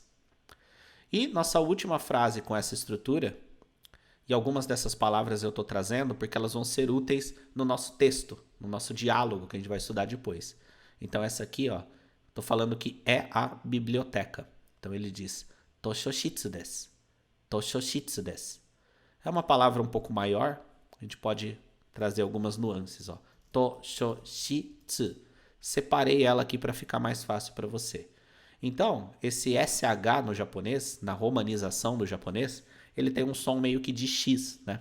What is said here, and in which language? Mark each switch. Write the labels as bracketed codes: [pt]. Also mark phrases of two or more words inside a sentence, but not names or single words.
[pt] E nossa última frase com essa estrutura, e algumas dessas palavras eu estou trazendo porque elas vão ser úteis no nosso texto, no nosso diálogo que a gente vai estudar depois. Então essa aqui, ó, estou falando que é a biblioteca. Então ele diz [ja] 図書室です. 図書室です. [pt] É uma palavra um pouco maior, a gente pode trazer algumas nuances, ó. Toshoshitsu. Separei ela aqui para ficar mais fácil para você. Então, esse SH no japonês, na romanização do japonês, ele tem um som meio que de X, né?